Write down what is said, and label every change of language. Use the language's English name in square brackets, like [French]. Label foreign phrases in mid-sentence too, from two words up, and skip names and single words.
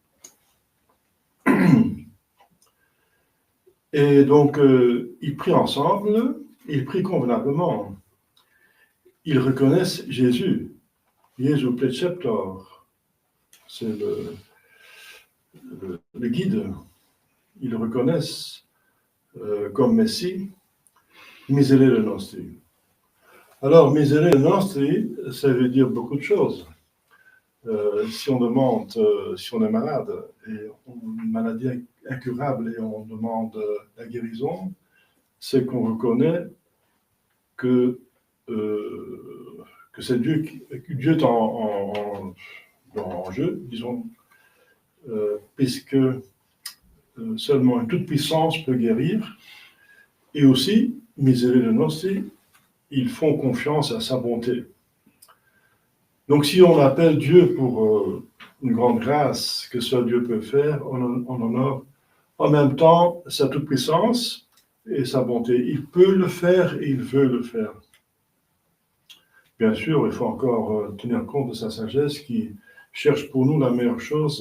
[French] Et donc, ils prient ensemble, ils prient convenablement. Ils reconnaissent Jésus. Jésus Preceptor, c'est le guide. Ils le reconnaissent comme Messie. [Latin] Miserere nostri. Alors, miserere nostri, [French] ça veut dire beaucoup de choses. Si on demande, si on est malade, et une maladie incurable et on demande la guérison, c'est qu'on reconnaît que c'est Dieu est en jeu, disons, puisque seulement une toute puissance peut guérir, et aussi, [Latin] miserere nostri, [French] ils font confiance à sa bonté. Donc si on appelle Dieu pour une grande grâce que seul Dieu peut faire, on honore en même temps sa toute-puissance et sa bonté. Il peut le faire et il veut le faire. Bien sûr, il faut encore tenir compte de sa sagesse qui cherche pour nous la meilleure chose.